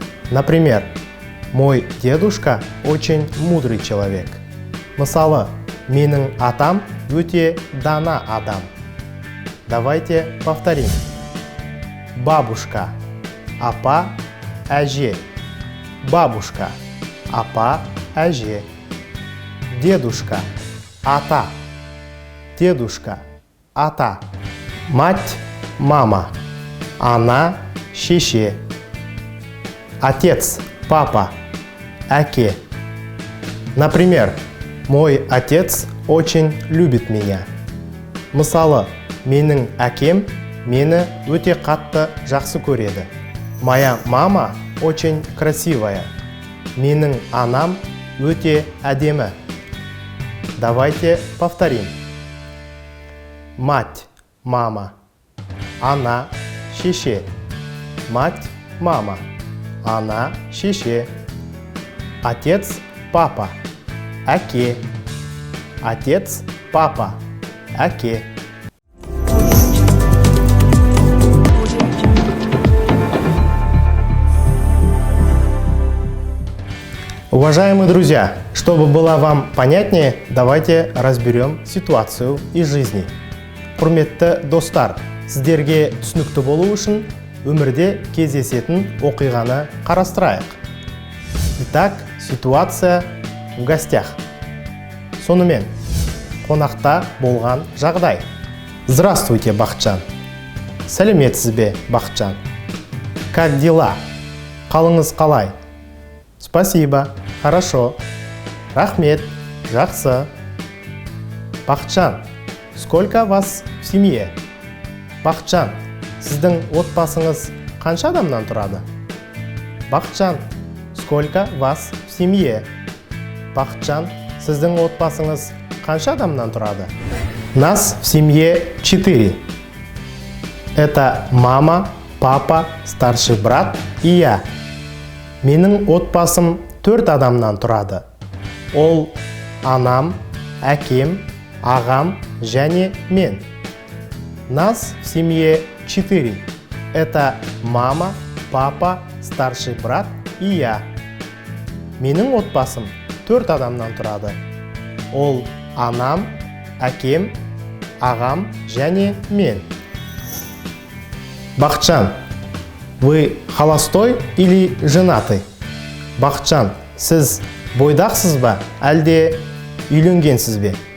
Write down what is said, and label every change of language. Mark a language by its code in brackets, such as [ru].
[ru] Например, мой дедушка очень мудрый человек. [kk] Мысалы, менің атам өте дана адам. [ru] Давайте повторим. Бабушка – апа, әже. Бабушка – апа, әже. Дедушка – ата. Дедушка – ата. Мать – мама. Она шеше. Отец, папа, әке. Например, мой отец очень любит меня. [kk] Мысалы, менің әкем мені өте қатты жақсы көреді. [ru] Моя мама очень красивая. [kk] Менің анам өте әдемі. [ru] Давайте повторим. Мать, мама. Она, шеше. Мать, мама. Она, шеше. Отец, папа. Әке. Отец, папа. Әке. Уважаемые друзья, чтобы было вам понятнее, давайте разберем ситуацию из жизни. [kk] Құрметті достар, сіздерге түсінікті болу үшін өмірде кездесетін оқиғаны қарастырайық. [ru] Итак, ситуация в гостях. [kk] Сонымен, қонақта болған жағдай. [ru] Здравствуйте, Бақытжан. [kk] Сәлеметсіз бе, Бақытжан? [ru] Как дела? [kk] Қалыңыз қалай? [ru] Спасибо, хорошо. [kk] Рахмет, жақсы. [ru] Бақытжан, сколько вас в семье? [kk] Бақытжан, сіздің отбасыңыз қанша адамнан тұрады? [ru] Бақытжан, сколько вас в семье? [kk] Бақытжан, сіздің отбасыңыз қанша адамнан тұрады? [ru] Нас в семье 4. Это мама, папа, старший брат и я. [kk] Менің отбасым 4 адамнан тұрады. Ол анам, әкем, ағам және мен. [ru] Нас в семье 4. Это мама, папа, старший брат и я. [kk] Менің отбасым 4 адамнан тұрады. Ол анам, әкем, ағам және мен. [ru] Бақытжан, вы холостой или женатый? [kk] Бақытжан, сіз бойдақсыз ба, әлде үйленгенсіз бе?